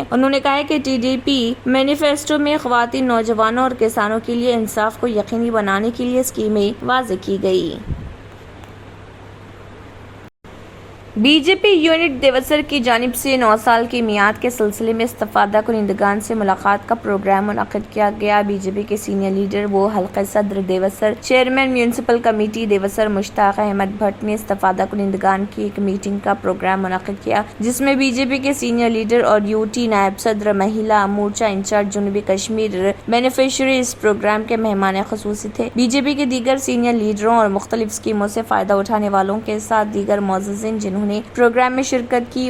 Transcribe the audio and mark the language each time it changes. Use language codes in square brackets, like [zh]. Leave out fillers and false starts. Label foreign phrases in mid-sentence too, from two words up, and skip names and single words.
[ur] انہوں نے کہا کہ TDP مینیفیسٹو میں خواتین، نوجوانوں اور کسانوں کے لیے انصاف کو یقینی بنانے کے لیے اسکیمیں واضح کی گئی۔ BJP یونٹ دیوسر کی جانب سے 9 سال کی میعاد کے سلسلے میں استفادہ کنندگان سے ملاقات کا پروگرام منعقد کیا گیا۔ BJP کے سینئر لیڈر و حلقہ صدر دیوسر، چیئرمین میونسپل کمیٹی دیوسر مشتاق احمد بھٹ نے استفادہ کنندگان کی ایک میٹنگ کا پروگرام منعقد کیا جس میں BJP کے سینئر لیڈر اور UT نائب صدر مہیلا مورچہ انچارج جنوبی کشمیر بینیفیشری اس پروگرام کے مہمان خصوصی تھے۔ BJP کے دیگر سینئر لیڈروں اور مختلف اسکیموں سے فائدہ اٹھانے والوں کے ساتھ دیگر معززین جنہوں نے پروگرام میں شرکت کی.